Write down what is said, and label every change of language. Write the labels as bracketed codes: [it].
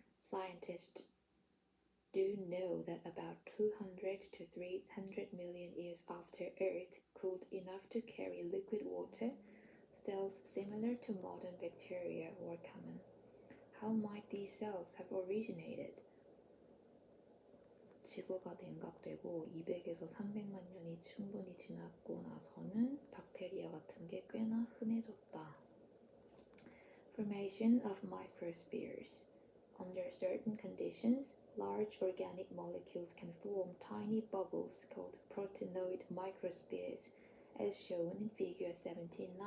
[en] Scientists do know that about 200 to 300 million years after Earth cooled enough to carry liquid water, cells similar to modern bacteria were common. How might these cells have originated? [ko] 지구가 냉각되고 200에서 300만 년이 충분히 지났고 나서는 박테리아 같은 게 꽤나 흔해졌다. [en] Formation of microspheres. Under certain conditions, large organic molecules can form tiny bubbles called proteinoid microspheres, as shown in figure 17.9.